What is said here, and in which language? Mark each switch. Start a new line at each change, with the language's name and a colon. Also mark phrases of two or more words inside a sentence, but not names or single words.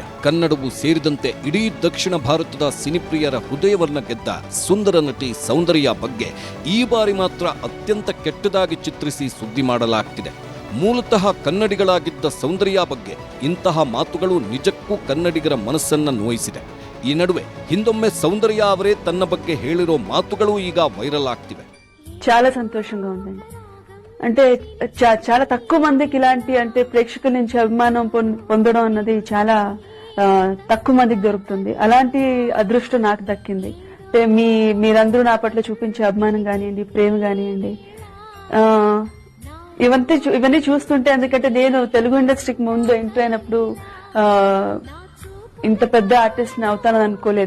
Kannada: ಕನ್ನಡವು ಸೇರಿದಂತೆ ಇಡೀ ದಕ್ಷಿಣ ಭಾರತದ ಸಿನಿಪ್ರಿಯರ ಹೃದಯವನ್ನ ಗೆದ್ದ ಸುಂದರ ನಟಿ ಸೌಂದರ್ಯ ಬಗ್ಗೆ ಈ ಬಾರಿ ಮಾತ್ರ ಅತ್ಯಂತ ಕೆಟ್ಟದಾಗಿ ಚಿತ್ರಿಸಿ ಸುದ್ದಿ ಮಾಡಲಾಗ್ತಿದೆ. ಮೂಲತಃ ಕನ್ನಡಿಗಳಾಗಿದ್ದ ಸೌಂದರ್ಯ ಬಗ್ಗೆ ಇಂತಹ ಮಾತುಗಳು ನಿಜಕ್ಕೂ ಕನ್ನಡಿಗರ ಮನಸ್ಸನ್ನ ನೋಯಿಸಿದೆ. ಈ ನಡುವೆ ಹಿಂದೊಮ್ಮೆ సౌందర్య ಅವರೇ తన ಬಗ್ಗೆ ಹೇಳಿರೋ మాతుಗಳು ಈಗ వైరల్ ಆಗ್ತಿವೆ.
Telugu: చాలా సంతోషంగా ఉందండి. అంటే చాలా తక్కువ మందికి ఇలాంటి అంటే ప్రేక్షకుల నుంచి అభిమానం పొందడం అన్నది చాలా తక్కువ మందికి దొరుకుతుంది. అలాంటి అదృష్టం నాకు దక్కింది. అంటే మీరందరూ నా పట్ల చూపించే అభిమానం కానివ్వండి, ప్రేమ కానివ్వండి, ఇవన్నీ చూస్తుంటే, ఎందుకంటే నేను తెలుగు ఇండస్ట్రీకి ముందు ఎంటర్ అయినప్పుడు ఇంత పెద్ద ఆర్టిస్ట్ ని అవుతానని అనుకోలేదు.